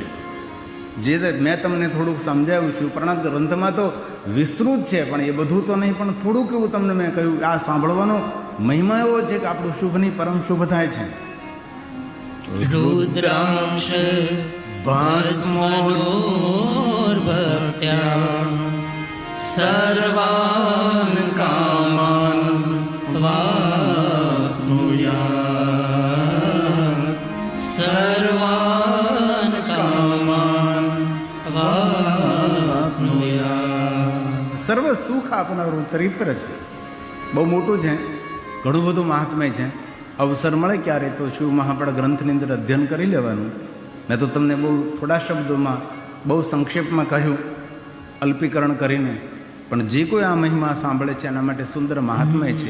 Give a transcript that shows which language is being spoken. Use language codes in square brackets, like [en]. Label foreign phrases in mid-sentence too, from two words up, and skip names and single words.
[gu] જે મેં તમને થોડુંક સમજાવ્યું છું, ઉપરાંત ગ્રંથમાં તો વિસ્તૃત છે પણ એ બધું તો નહીં, પણ થોડુંક એવું તમને મેં કહ્યું. આ સાંભળવાનો મહિમા એવો છે કે આપણું શુભ નહીં પરમ શુભ થાય છે. [sa] રુદ્રાક્ષ ભસ્મોર્ભક્ત્યા સર્વાન કામાન વાપ્નુયાત સર્વાન કામાન વાપ્નુયાત. [gu] સર્વ સુખ આપનારું ચરિત્ર છે, બહુ મોટું છે, ઘણું બધું મહાત્મ્ય છે. અવસર મળે ક્યારે તો શિવ મહાપળ ગ્રંથની અંદર અધ્યયન કરી લેવાનું. મેં તો તમને બહુ થોડા શબ્દોમાં બહુ સંક્ષેપમાં કહ્યું, અલ્પીકરણ કરીને, પણ જે કોઈ આ મહિમા સાંભળે છે એના માટે સુંદર મહાત્મ્ય છે.